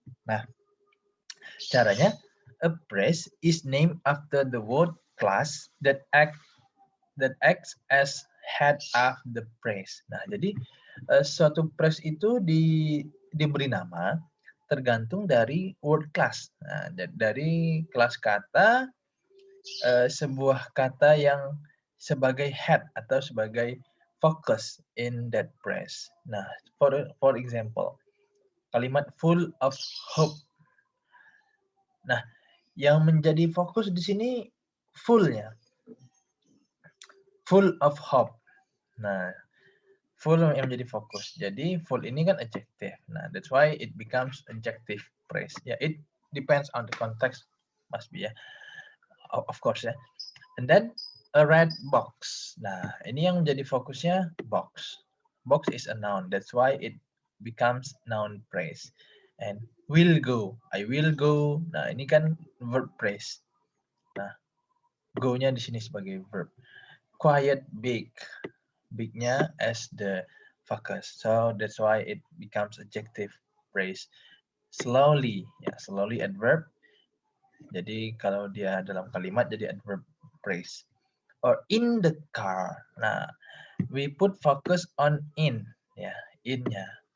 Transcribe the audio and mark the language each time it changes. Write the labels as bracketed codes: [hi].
[id] Nah, caranya, [en] a phrase is named after the word class that acts as head of the phrase. [id] Nah, jadi suatu phrase itu diberi nama tergantung dari word class. Nah, dari kelas kata sebuah kata yang sebagai head atau sebagai focus [en] in that phrase. Nah, for example, kalimat full of hope. [id] Nah, yang menjadi fokus di sini full-nya. [en] Full of hope. [id] Nah, full yang menjadi fokus. Jadi full ini kan adjective. [en] Nah, that's why it becomes adjective phrase. Ya, it depends on the context, must be ya. Of course ya. And then a red box. [id] Nah, ini yang menjadi fokusnya box. [en] Box is a noun. That's why it becomes noun phrase. And will go. I will go. Nah, ini kan verb phrase. [id] Nah, go-nya di sini sebagai verb. [en] Quiet, big. Big-nya as the focus. So that's why it becomes adjective phrase. Slowly, ya, slowly adverb. [id] Jadi kalau dia dalam kalimat jadi adverb phrase. [en] Or in the car. Nah, we put focus on in, ya, in-nya.